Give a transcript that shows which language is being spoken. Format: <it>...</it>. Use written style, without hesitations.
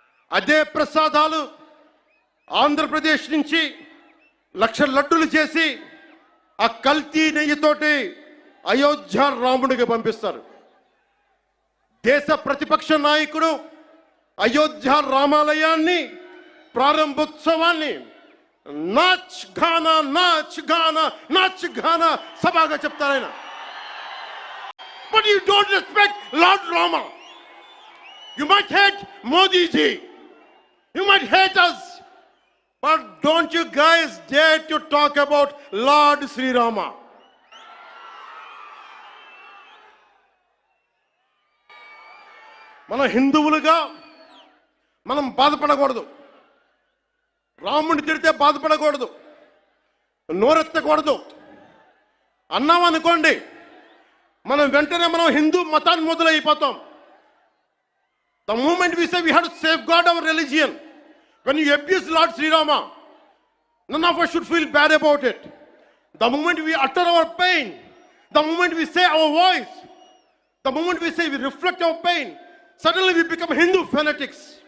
<te>అదే ప్రసాదాలు ఆంధ్రప్రదేశ్ నుంచి 1,00,000 లడ్డులు చేసి ఆ కల్తీ నెయ్యితోటి అయోధ్య రాముడికి పంపిస్తారు. దేశ ప్రతిపక్ష నాయకుడు అయోధ్య రామాలయాన్ని ప్రారంభోత్సవాన్ని నాచ్ గానా సభగా చెప్తారు ఆయన.</te> <en>But you don't respect Lord Rama. You might hate Modi ji, you might hate us, but don't you guys dare to talk about Lord Sri Rama.</en> <te>మనం హిందువులుగా మనం బాధపడకూడదు. రాముడిని తిడితే బాధపడకూడదు, నోరెత్తకూడదు. అన్నాం అనుకోండి, మనం వెంటనే మనం హిందూ మతాన్ని మొదలైపోతాం.</te> <en>The moment we say we have to safeguard our religion, when you abuse Lord Sri Rama, none of us should feel bad about it. The moment we utter our pain, the moment we say our voice, the moment we say we reflect our pain, suddenly we become Hindu fanatics.</en>